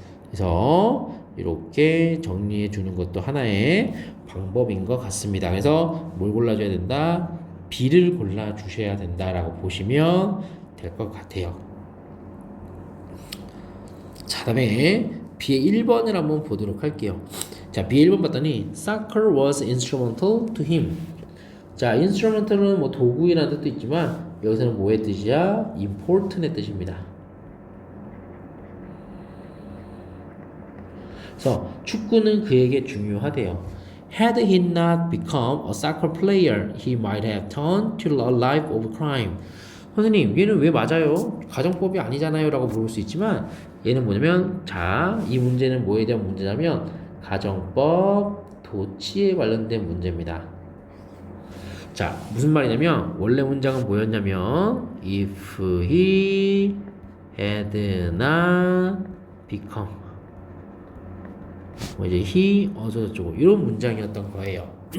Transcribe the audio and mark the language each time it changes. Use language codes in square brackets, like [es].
[ko] 그래서 이렇게 정리해 주는 것도 하나의 방법인 것 같습니다. 그래서 뭘 골라줘야 된다? B를 골라주셔야 된다라고 보시면 될 것 같아요. 자, 다음에 B의 1번을 한번 보도록 할게요. 자, B의 1번 봤더니 [en] Soccer was instrumental to him. [ko] 자, instrumental은 뭐 도구이라는 뜻도 있지만 여기서는 뭐의 뜻이야? important의 뜻입니다. 그래서 축구는 그에게 중요하대요. [en] Had he not become a soccer player, he might have turned to a life of crime. [ko] 선생님, 얘는 왜 맞아요? 가정법이 아니잖아요 라고 물을 수 있지만 얘는 뭐냐면 자, 이 문제는 뭐에 대한 문제냐면 가정법 도치에 관련된 문제입니다. 자, 무슨 말이냐면 원래 문장은 뭐였냐면 [en] if he had not become [ko] 뭐 이제 he 어쩌고저쩌고 이런 문장이었던 거예요.